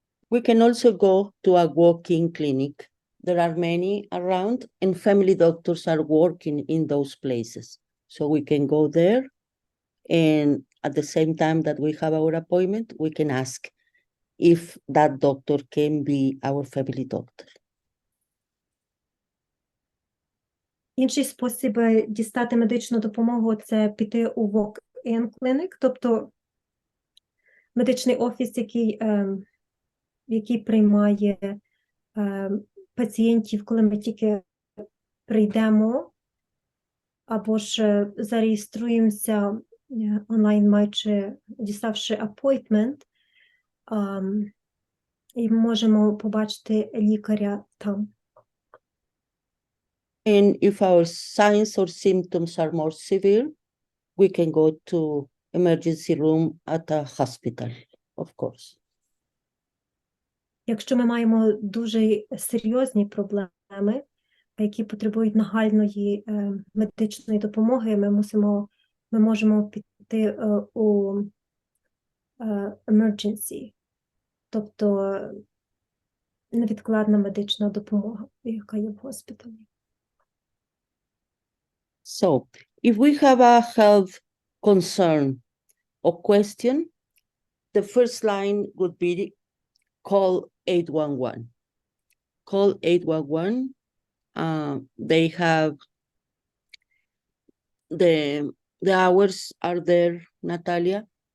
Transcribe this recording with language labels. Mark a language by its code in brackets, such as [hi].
[en] We can also go to a walk-in clinic. There are many around, and family doctors are working in those places. So we can go there, and at the same time that we have our appointment, we can ask if that doctor can be our family doctor. [uk] Інший спосіб дістати медичну допомогу – це піти у walk-in clinic, тобто медичний офіс, який приймає пацієнтів, коли ми тільки прийдемо, або ж зареєструємося онлайн, маючи, діставши апойтмент, і можемо побачити лікаря там. [en] And if our signs or symptoms are more severe, we can go to emergency room at a hospital, of course. [uk] Якщо ми маємо дуже серйозні проблеми, які потребують нагальної медичної допомоги, ми можемо піти у emergency, тобто невідкладна медична допомога, яка є в госпіталі. [en] So, if we have a health concern or question, the first line would be call 811. Call 811. They have the hours are there, Natalia.